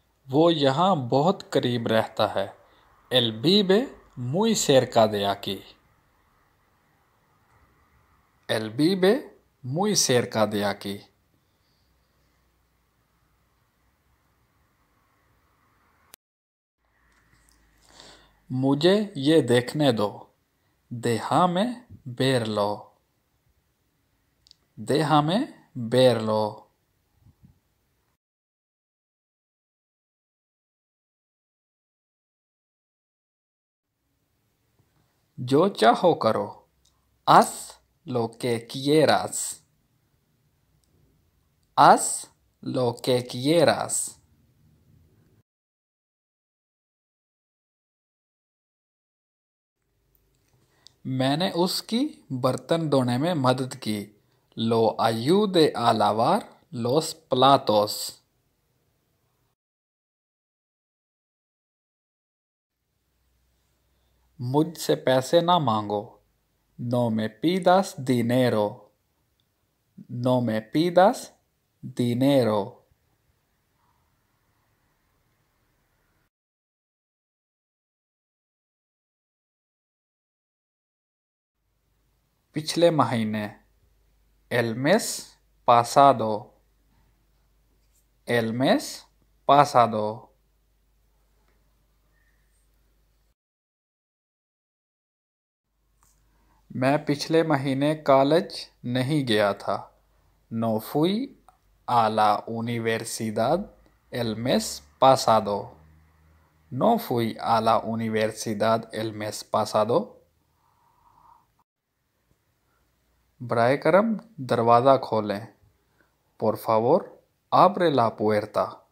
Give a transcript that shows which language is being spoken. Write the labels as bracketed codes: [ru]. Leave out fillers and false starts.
[hi] वो यहाँ बहुत करीब रहता है। [es] Él vive muy cerca de aquí. Él vive muy cerca de aquí. [hi] मुझे ये देखने दो। [es] Déjame verlo. Déjame verlo. [hi] जो चाहो करो। [es] Haz lo que quieras. Haz lo que quieras. [hi] मैंने उसकी बर्तन धोने में मदद की। [es] Lo ayude a lavar los platos. [hi] मुझसे पैसे ना मांगो। [es] No me pidas dinero. No me pidas dinero. [hi] पिछले महीने। [es] El mes pasado. El mes pasado. [hi] मैं पिछले महीने कॉलेज नहीं गया था। [es] No fui a la universidad el mes pasado. No fui a la universidad el mes pasado. [hi] बराए करम दरवाज़ा खोलें। [es] Por favor, abre la puerta.